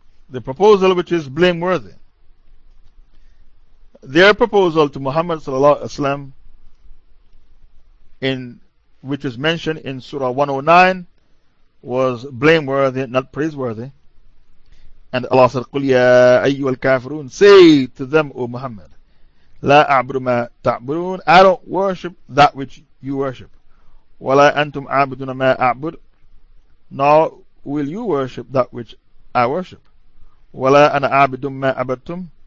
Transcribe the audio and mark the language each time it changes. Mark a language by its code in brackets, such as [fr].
[en] The proposal which is blameworthy. Their proposal to Muhammad sallallahu alaihi wasallam, which is mentioned in Surah 109, was blameworthy, not praiseworthy. And Allah said, [ar] قُلْ يَا أَيُّهَا الْكَافِرُونَ. [en] Say to them, O Muhammad, [ar] لَا أَعْبُدُ مَا تَعْبُدُونَ. [en] I don't worship that which you worship. [ar] وَلَا أَنْتُمْ أَعْبُدُونَ مَا أَعْبُدُ. [en] Nor will you worship that which I worship. [ar] وَلَا أَنَا أَعْبُدُ مَا أَعْبَدْتُمْ.